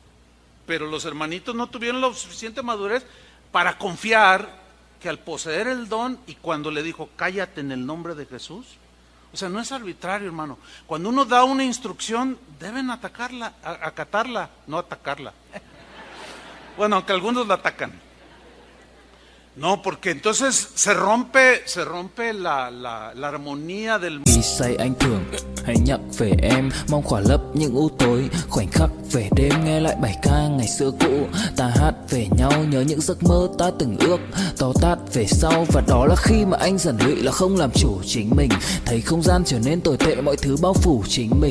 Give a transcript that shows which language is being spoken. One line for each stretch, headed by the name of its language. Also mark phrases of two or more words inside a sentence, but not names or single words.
Spanish: Pero los hermanitos no tuvieron la suficiente madurez para confiar que al poseer el don, y cuando le dijo, cállate en el nombre de Jesús, o sea, no es arbitrario, hermano. Cuando uno da una instrucción, deben acatarla, no atacarla. Bueno, aunque algunos la atacan. No, porque entonces se rompe la armonía del...
Vietnamese: Khi say anh thường hay nhắc về em, mong khỏa lấp những u tối, khoảnh khắc về đêm nghe lại bài ca ngày xưa cũ. Ta hát về nhau nhớ những giấc mơ ta từng ước, to tát về sau. Và đó là khi mà anh dần lụy là không làm chủ chính mình, thấy không gian trở nên tồi tệ, mọi thứ bao phủ chính mình.